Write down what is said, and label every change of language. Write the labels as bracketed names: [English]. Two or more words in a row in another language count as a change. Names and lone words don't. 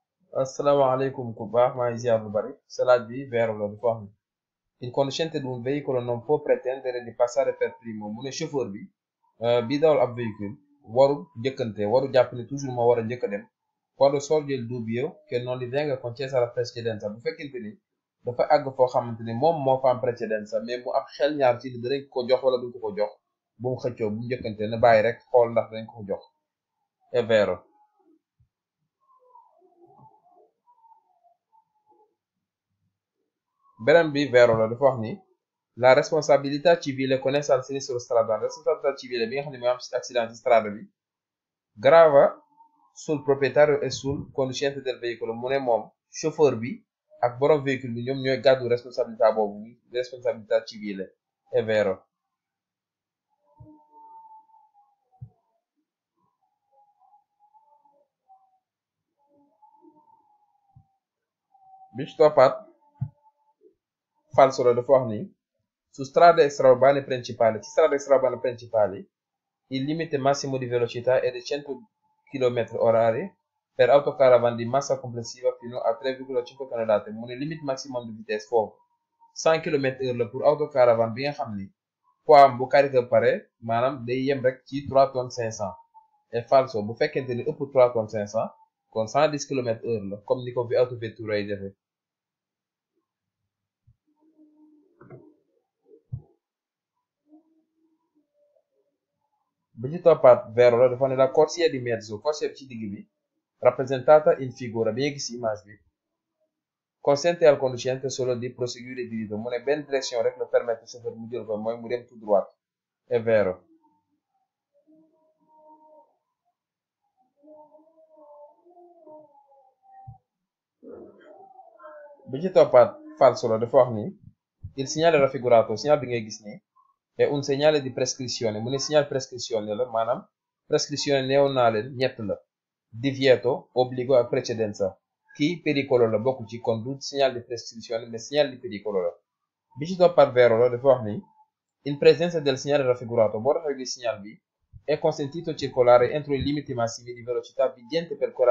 [Wolof] Asalaamaaleykum ku baax maa ngi ziar lu bari salaat bi vero la dafa wax ni [Italian] il conducente di un veicolo non può pretendere di passare per primo [Wolof] mu ne chauffeur bi dawal ab véhicule waru njëkkante waru jàpp ne toujours moo war a njëkk a dem [Italian] quando sorge il dubbio che non gli venga concessa la precedenza [Wolof] bu fekkente ni dafa àgg foo xamante ni moom moo fa am precedenza mais mu am xel ñaar ci ni danañ ko jox wala duñ ko jox bu mu xëccoo bu mu njëkkante na bàyyi rek xool ndax dañ ko jox [Italian] è vero. [Wolof] beneen bi vero la dafa wax ni [Italian] la responsabilità civile connessa al sinistro stradale responsabilità civile [Wolof] bi nga xam ne mooy am accident ci strada bi [Italian] grava sul proprietario e sul conducente del veicolo [Wolof] mu ne moom chauffeur bi ak borom véhicule bi ñoom ñooy gàddu responsabilità boobu [Italian] responsabilità civile è vero. [Wolof] bi ci toppaat falso la dafa wax ni [Italian] su strade extraurbane principali il limite massimo di velocità è di 100 km orari per autocaravan di massa complessiva fino a 3,5 tonnellate [Wolof] mu ne [French] limite maximum de vitesse [Wolof] foofu 100 km/h la [French] pour autocaravan [Wolof] bi nga xam ni poids am bu carité pare maanaam day yem rek ci 3 tonnes 500 et falso bu fekkente ni ëpp 3 tonnes 500 kon 110 km/h la comme ni ko fi autovettura yi defee. bi ci toppaat vero la dafa ne [Italian] la corsia di mezzo [Wolof] corsia bi ci digg bi [Italian] rappresentata in figura [Wolof] bi nga gis image bi [Italian] consente al conducente solo di proseguire diritto [Wolof] mu ne benn direction rek la permettre chauffeur mu jël ko mooy mu dem [French] tout droit [Italian] è vero. [Wolof] bi ci toppaat falso la dafa wax ni [Italian] il segnale raffigurato [Wolof] segnal bi ngay gis ni [Italian] è un segnale di prescrizione [Wolof] mu ne [Italian] segnal prescrizione [Wolof] la maanaam prescrizione neew naa leen ñett la [Italian] divieto obbligo [Wolof] ak precedenza kii pericolo la bokk ci kon du [Italian] segnal di prescrizione [Wolof] mais [Italian] segnal di pericolo [Wolof] la bi ci toppaat vero la dafa wax ni [Italian] in presenza del segnale raffigurato [Wolof] boo taxaw gis segnal bi [Italian] è consentito circolare entro i limiti massimi di velocità vigente per quella